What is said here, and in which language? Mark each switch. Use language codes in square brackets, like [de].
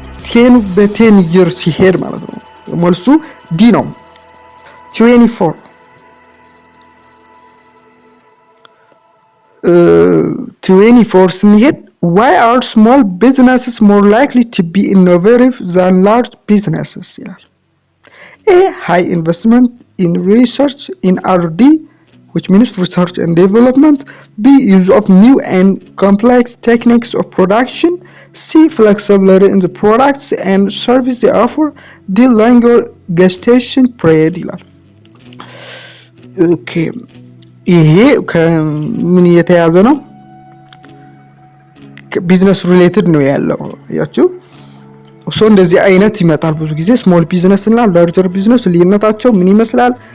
[am] 10 በ10 year ሲሄድ ማለት ነው። መልሱ ዲ ነው። 24 ስንሄድ [en] why are small businesses more likely to be innovative than large businesses [am] ይላል። [en] A high investment in research in R&D which means research and development. B use of new and complex techniques of production. C flexibility in the products and service they offer. D longer gestation period [am] ይላል። ኦኬ ይሄ ከምን የተያዘ ነው? ቢዝነስ ሪሌትድ ነው ያለው። ያችሁ ሶ እንደዚህ አይነት ይመጣል ብዙ ጊዜ ስሞል ቢዝነስ እና ላርጀር ቢዝነስ ልዩነታቸው ምን ይመስላል?